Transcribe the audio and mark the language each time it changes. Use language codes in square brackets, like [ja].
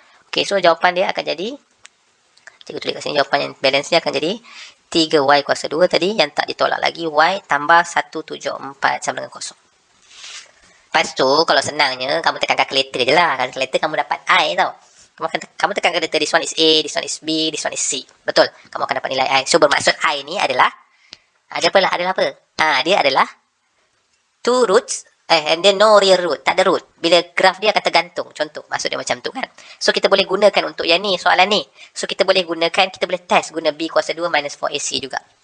[ms] Okay, so jawapan dia akan jadi, cikgu tulis kat sini, jawapan yang balance dia akan jadi 3Y kuasa 2 tadi, yang tak ditolak lagi, Y tambah 174 sama dengan 0. Lepas tu, kalau senangnya, kamu tekan calculator je lah. Calculator kamu dapat I tau. Kamu tekan [en] calculator, this one is A, this one is B, this one is C. [ms] Betul? Kamu akan dapat nilai I. So, bermaksud I ni adalah, adalah apa? Dia adalah [en] 2 roots, and then no real root. [ms] Tak ada root. Bila graf dia akan tergantung. Contoh, maksud dia macam tu kan. So, kita boleh gunakan untuk yang ni, soalan ni. So, kita boleh gunakan, kita boleh test guna B kuasa 2 minus 4AC juga.